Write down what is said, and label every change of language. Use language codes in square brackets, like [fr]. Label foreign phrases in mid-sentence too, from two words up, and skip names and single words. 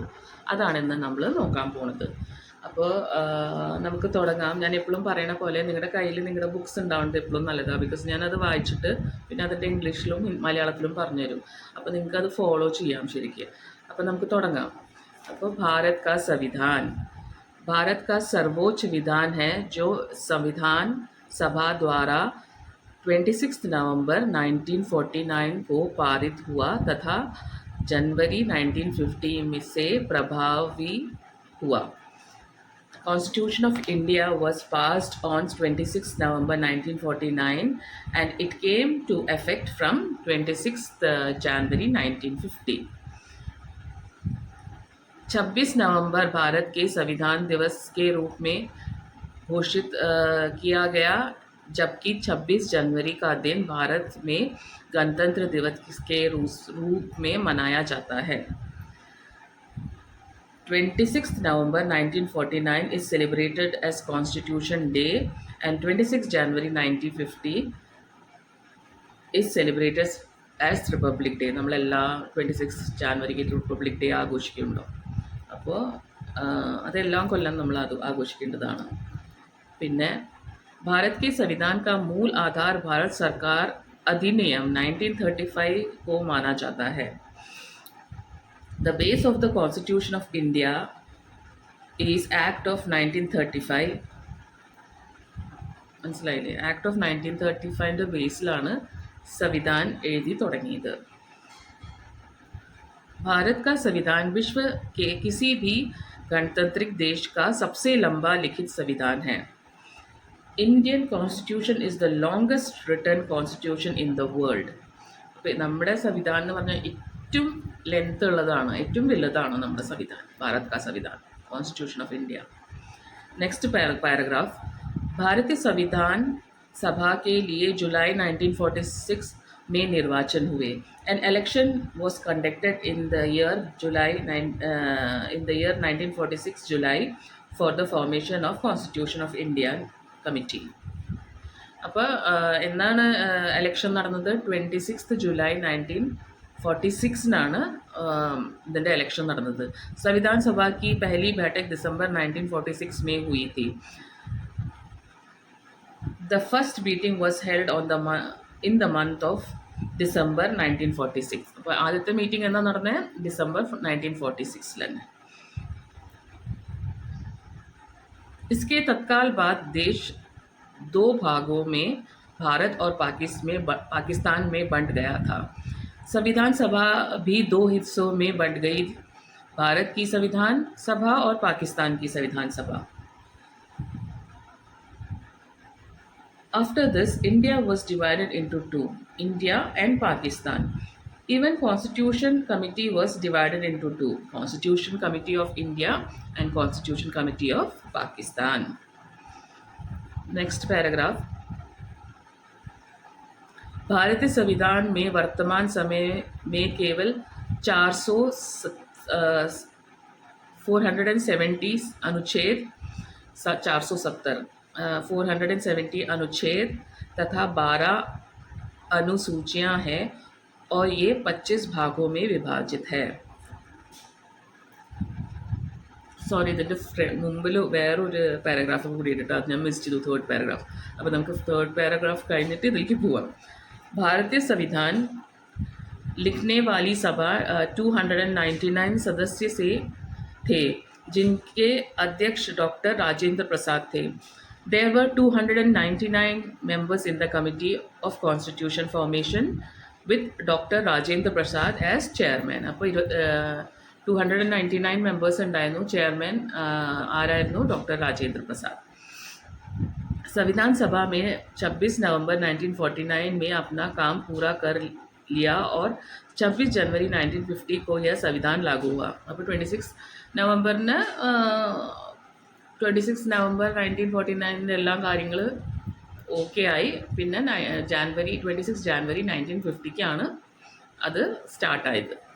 [ml] അതാണ് ഇന്ന് നമ്മൾ നോക്കാൻ പോണത്. അപ്പോൾ നമുക്ക് തുടങ്ങാം. ഞാൻ എപ്പോഴും പറയണ പോലെ നിങ്ങളുടെ കയ്യിൽ നിങ്ങളുടെ ബുക്സ് ഉണ്ടാവുന്നത് എപ്പോഴും നല്ലതാണ്. ബിക്കോസ് ഞാനത് വായിച്ചിട്ട് പിന്നെ അതിൻ്റെ ഇംഗ്ലീഷിലും മലയാളത്തിലും പറഞ്ഞുതരും. അപ്പോൾ നിങ്ങൾക്കത് ഫോളോ ചെയ്യാം ശരിക്കും. അപ്പോൾ നമുക്ക് തുടങ്ങാം. അപ്പോൾ [hi] भारत का संविधान. भारत का सर्वोच्च विधान है जो संविधान सभा द्वारा 26 नवंबर 1949 को पारित हुआ तथा जनवरी 1950 में से प्रभावी हुआ. [en] Constitution of India was passed on 26 November 1949 and it came to effect from 26 January 1950. [hi] 26 नवंबर भारत के संविधान दिवस के रूप में घोषित किया गया, जबकि 26 जनवरी का दिन भारत में गणतंत्र दिवस के रूप में मनाया जाता है. [en] 26 November 1949 is celebrated as Constitution Day and 26 January 1950 is celebrated as Republic Day. [ml] നമ്മളെല്ലാ 26 ജാനുവരിക്ക് [en] Republic Day [ml] ആഘോഷിക്കുന്നുണ്ടോ? അപ്പോൾ അതെല്ലാം കൊല്ലം നമ്മൾ അത് ആഘോഷിക്കേണ്ടതാണ്. [hi] പിന്നെ भारत के संविधान का मूल आधार भारत सरकार अधिनियम 1935 को माना जाता है. [en] The base of the Constitution of India is Act of 1935. [ml] മനസ്സിലായില്ലേ? [en] Act of 1935 [ml] ബേസിലാണ് സംവിധാൻ എഴുതി തുടങ്ങിയത്. [hi] भारत का संविधान विश्व के किसी भी गणतांत्रिक देश का सबसे लंबा लिखित संविधान है. [en] Indian Constitution is the longest written constitution in the world. [ml] നമ്മുടെ സംവിധാനം എന്ന് പറഞ്ഞാൽ ഏറ്റവും ലെങ്ത് ഉള്ളതാണ്, ഏറ്റവും വലുതാണ് നമ്മുടെ സംവിധാൻ, [hi] भारत का संविधान, [en] Constitution of India. Next paragraph. [hi] भारतीय संविधान सभा के लिए जुलाई 1946 में निर्वाचन हुए. [en] An election was conducted in the year 1946 July for the formation of Constitution of India Committee. [ml] അപ്പോൾ എന്നാണ് എലക്ഷൻ നടന്നത്? 26 ജൂലൈ 1946 ഇതിൻ്റെ ഇലക്ഷൻ നടന്നത്. [hi] संविधान सभा की पहली बैठक दिसंबर 1946 में हुई थी. [en] The first meeting was held in the month of December 1946. [ml] അപ്പോൾ ആദ്യത്തെ മീറ്റിംഗ് എന്നാ നടന്നത്? [hi] ഡിസംബർ 1946 इसके तत्काल बाद देश दो भागों में भारत और पाकिस्तान में बंट गया था. संविधान सभा भी दो हिस्सों में बंट गई, भारत की संविधान सभा और पाकिस्तान की संविधान सभा. [en] After this, India was divided into two, India and Pakistan. Even Constitution Committee was divided into two, Constitution Committee of India and Constitution Committee of Pakistan. Next paragraph. [hi] भारतीय संविधान में वर्तमान समय में केवल 470 अनुच्छेद 470 अनुच्छेद तथा 12 अनुसूचियां हैं और ये 25 भागों में विभाजित है. [ml] സോറി, ഇതിൻ്റെ മുമ്പിൽ വേറൊരു പാരഗ്രാഫ് കൂടി ഇട്ടിട്ട് അത് ഞാൻ മിസ് ചെയ്തു, [en] third paragraph. [ml] അപ്പോൾ നമുക്ക് [en] third paragraph [ml] കഴിഞ്ഞിട്ട് ഇതിലേക്ക് പോവാം. [hi] भारतीय संविधान लिखने वाली सभा 299 सदस्य से थे, जिनके अध्यक्ष डॉक्टर राजेंद्र प्रसाद थे. [en] There were 299 members in the Committee of Constitution Formation with Dr. Rajendra Prasad as chairman. [ml] അപ്പോൾ 299 മെമ്പേഴ്സ് ഉണ്ടായിരുന്നു. ചെയർമാൻ ആരായിരുന്നു? ഡോക്ടർ രാജേന്ദ്ര പ്രസാദ്. [hi] संविधान सभा में 26 नवंबर 1949 में अपना काम पूरा कर लिया और 26 जनवरी 1950 को यह संविधान लागू हुआ. [ml] അപ്പോൾ 26 നവംബർ 1949 എല്ലാ കാര്യങ്ങൾ ഓക്കെ ആയി. പിന്നെ 26 ജാനുവരി 1950 അത് സ്റ്റാർട്ടായത്.